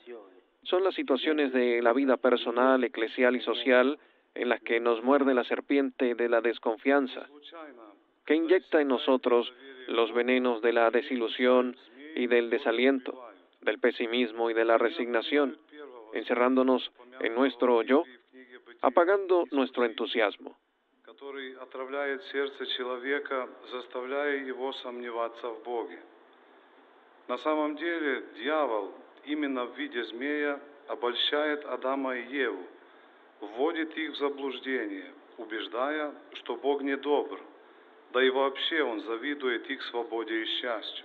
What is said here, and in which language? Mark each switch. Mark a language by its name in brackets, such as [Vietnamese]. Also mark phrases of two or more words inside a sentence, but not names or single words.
[Spanish] Son las situaciones de la vida personal, eclesial y social en las que nos muerde la serpiente de la desconfianza, que inyecta en nosotros los venenos de la desilusión y del desaliento, del pesimismo y de la resignación, encerrándonos en nuestro yo, apagando nuestro entusiasmo. [Russian] Который отравляет сердце человека, заставляя его сомневаться в Боге. На самом деле, дьявол именно в виде змея обольщает Адама и Еву, вводит их в заблуждение, убеждая, что Бог не добр, да и вообще он завидует их свободе и счастью.